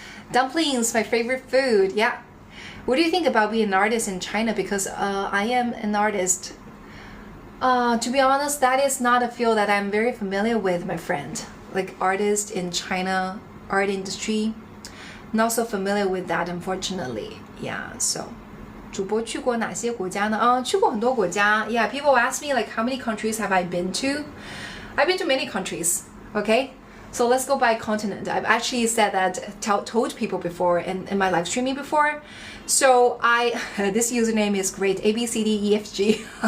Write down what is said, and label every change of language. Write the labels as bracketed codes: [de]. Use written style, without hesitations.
[en] Dumplings, my favorite food, yeah. What do you think about being an artist in China? Because I am an artist. To be honest, that is not a field that I'm very familiar with, my friend. Like artist in China, art industry, not so familiar with that, unfortunately. Yeah, so [zh] 主播去过哪些国家呢？去过很多国家。 [en] Yeah, people ask me like how many countries have I been to? I've been to many countries. Okay, so let's go by continent. I've actually said that, told people before in my live streaming before. So this username is great. ABCDEFG.